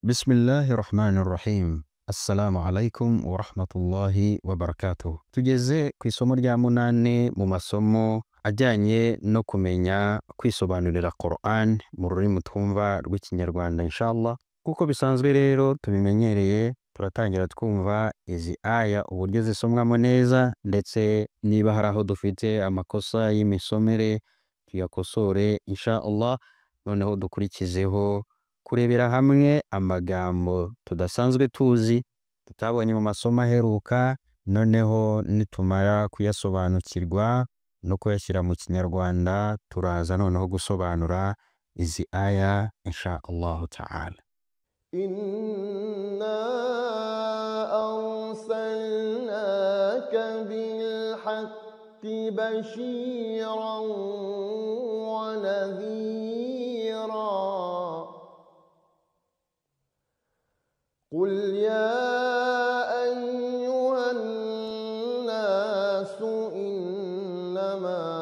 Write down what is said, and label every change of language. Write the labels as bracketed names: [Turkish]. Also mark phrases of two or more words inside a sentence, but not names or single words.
[Arabic] بسم الله الرحمن الرحيم السلام عليكم ورحمة الله وبركاته. [Kinyarwanda] Tugeze ku isomo rya munane mu masomo ajyanye no kumenya kwisobanurira Quran mu rurimi twumva rw'ikinyarwanda inshallah. Kuko bisanzwe rero tubimenyereye, turatangira twumva izi aya uburyo zisomwamo neza, ndetse niba hari aho dufite amakosa y'imisomere tuyakosore inshallah, noneho dukurikizeho kurebera hamwe amagambo tudasanzwe tuzi tutabonye mu masomo aheruka, noneho nitumara kuyasobanukirwa no kuyashyira mu kinyarwanda turaza noneho gusobanura izi aya [Arabic] إن شاء الله تعالى. إنا أرسلناك بالحق بشيرا ونذيرا قل يا أيها الناس إنما